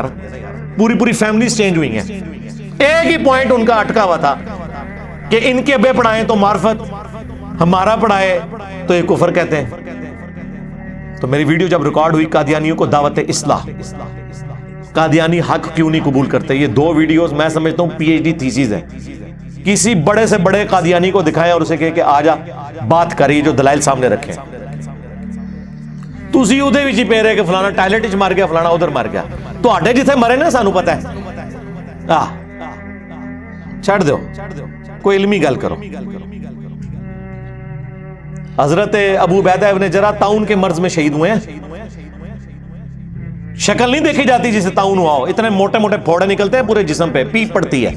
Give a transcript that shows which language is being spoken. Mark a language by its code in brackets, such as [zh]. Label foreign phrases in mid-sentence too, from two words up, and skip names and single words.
[ur] پوری [en] families change [ur] ہوئی ہیں. ایک ہی پوائنٹ ان کا اٹکا ہوا تھا کہ ان کے ابے پڑھائیں تو معرفت، ہمارا پڑھائے تو یہ کفر کہتے ہیں. تو میری ویڈیو جب ریکارڈ ہوئی قادیانیوں کو دعوت اصلاح، قادیانی حق کیوں نہیں قبول کرتے، یہ دو ویڈیوز میں سمجھتا ہوں [en] PhD theses [ur] ہیں. کسی بڑے سے بڑے قادیانی کو دکھائیں اور اسے کہے کہ آجا بات کری جو دلائل سامنے رکھیں. [pa] تسی ادھے وچ ہی پے رہے کہ فلانا ٹائلٹ وچ مر گیا، فلانا ادھر مر گیا. تو آڈے جتھے مرے نا سانو پتہ ہے. چھڑ دو، کوئی علمی گل کرو. [ur] حضرت ابو عبیدہ ابن جراح طاعون کے مرض میں شہید ہوئے ہیں. شکل نہیں دیکھی جاتی جسے طاعون ہوا ہو، اتنے موٹے موٹے پھوڑے نکلتے ہیں پورے جسم پہ، پیپ پڑتی ہے.